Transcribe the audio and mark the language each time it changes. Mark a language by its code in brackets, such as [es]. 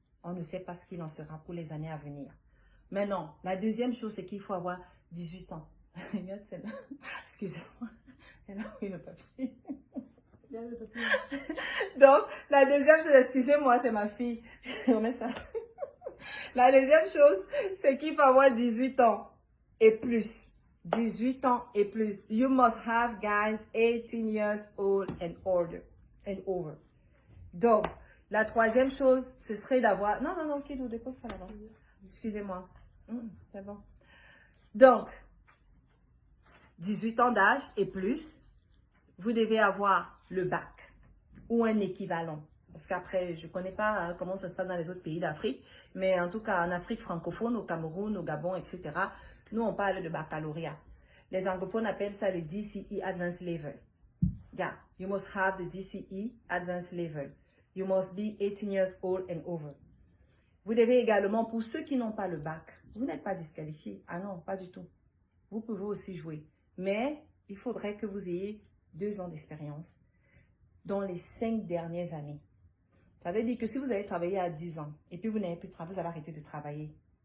[fr] On ne sait pas ce qu'il en sera pour les années à venir. Maintenant, la deuxième chose, c'est qu'il faut avoir 18 ans. Excusez-moi. Elle a pris le papier. Donc, la deuxième chose, excusez-moi, c'est ma fille. Ça. La deuxième chose, c'est qu'il faut avoir 18 ans et plus. 18 ans et plus. [en] You must have, guys, 18 years old and older and over. [fr] Donc, la troisième chose, ce serait d'avoir... Non, qui nous dépose ça là-bas. Excusez-moi. C'est bon. Donc, 18 ans d'âge et plus, vous devez avoir le bac ou un équivalent. Parce qu'après, je ne connais pas comment ça se passe dans les autres pays d'Afrique, mais en tout cas en Afrique francophone, au Cameroun, au Gabon, etc., nous on parle de baccalauréat. Les anglophones appellent ça le DCE Advanced Level. [en] Yeah, you must have the DCE Advanced Level. You must be 18 years old and over. [fr] Vous devez également, pour ceux qui n'ont pas le bac, vous n'êtes pas disqualifié. Ah non, pas du tout. Vous pouvez aussi jouer. Mais il faudrait que vous ayez 2 ans d'expérience dans les 5 dernières années. Ça veut dire que si vous avez travaillé à 10 ans et puis vous n'avez plus de travail, vous avez arrêté de travailler.